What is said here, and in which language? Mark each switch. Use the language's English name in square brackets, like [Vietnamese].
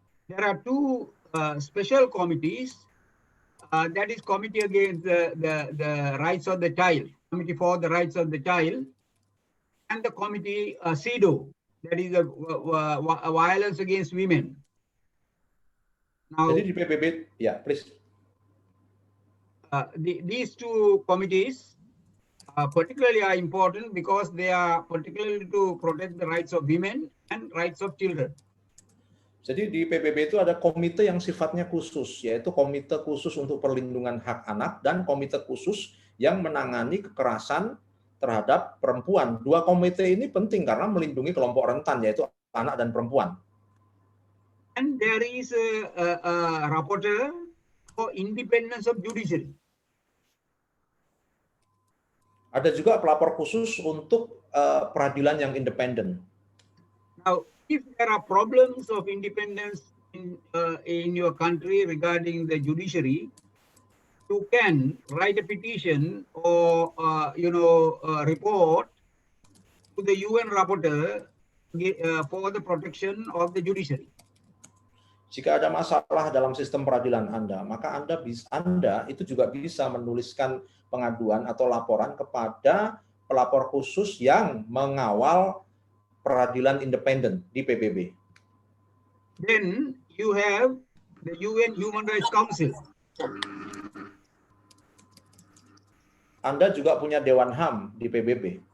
[English] There are two special committees. That is Committee Against the Rights of the Child, Committee for the Rights of the Child, and the Committee CEDAW, that is the Violence Against Women. Now, [Indonesian] Jadi di PBB, ya, [English] please. These two committees particularly are important because they are particularly to protect the rights of women and rights of children. [Indonesian] Jadi di PBB itu ada komite yang sifatnya khusus, yaitu komite khusus untuk perlindungan hak anak dan komite khusus yang menangani kekerasan terhadap perempuan. Dua komite ini penting karena melindungi kelompok rentan, yaitu anak dan perempuan. [English] And there is a rapporteur for independence of judiciary. [Indonesian] Ada juga pelapor khusus untuk peradilan yang independen. [English] Now, if there are problems of independence in your country regarding the judiciary, you can write a petition or report to the UN rapporteur for the protection of the judiciary. [Indonesian] Jika ada masalah dalam sistem peradilan Anda, maka Anda itu juga bisa menuliskan pengaduan atau laporan kepada pelapor khusus yang mengawal peradilan independen di PBB. [English] Then you have the UN Human Rights Council. [Indonesian] Anda juga punya Dewan HAM di PBB.